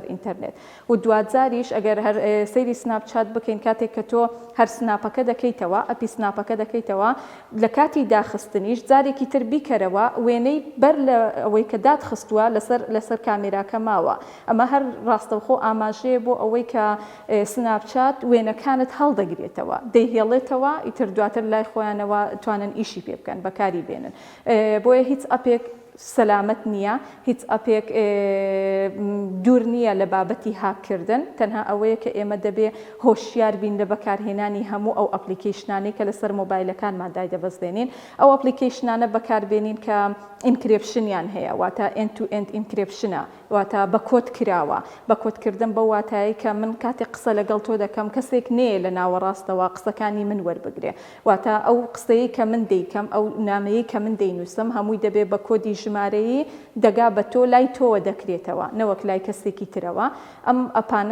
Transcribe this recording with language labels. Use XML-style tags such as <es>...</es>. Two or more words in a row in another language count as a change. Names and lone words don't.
<ckb>ئینتەرنێت و دواتزاریش ئەگەر هەر سەیری سناپچات بکەین کاتێک کە تۆ هەر سناپەکە دەکەیتەوە ئەپی سناپەکە دەکەیتەوە لە کاتی داخستنیش جارێکی تر بیکەرەوە وێنەی بەر لە ئەوەی کە دادخستووە لەسەر کامێراکە ماوە ئەمە هەر ڕاستەوخۆ ئاماژەیە بۆ ئەوەی کە سناپچات وێنەکانت هەڵدەگرێتەوە دەیهێڵێتەوە ئیتر دواتر لای خۆیانەوە توانن ئیشی پێ بکەن بەکاری بێنن بۆیە هیچ ئەپێک سەلامەت نییە هیچ ئەپێک دوور نییە لە بابەتی هاکردن تەنها ئەوەیە کە ئێمە دەبێ هۆشیار بین لە بەکارهێنانی هەموو ئەو ئەپلیکیشنانەی کە لەسەر مۆبایلەکانمان دایدەبەستێنین ئەو ئەپلیکیشنانە بەکاربێنین کە ئینکرێپشنیان هەیە واتە</ckb> <en>end to end</en> <ckb>ئینکرێپشنە واتە بە کۆد کراوە بە کۆدکردن بە واتایی کە من کاتێک قسە لەگەڵ تۆ دەکەم کەسێک نەیە لە ناوەڕاستەوە قسەکانی من وەربگرێ واتە ئەو قسەیە کە من دەیکەم ئەو نامەیە کە من دەینووسم هەمووی دەبێ بە کۆدی ژمارەیی دەگا بە تۆ لای تۆوە دەکرێتەوە نەوەک لای کەسێکی ترەوە ئەم ئەپانە</ckb>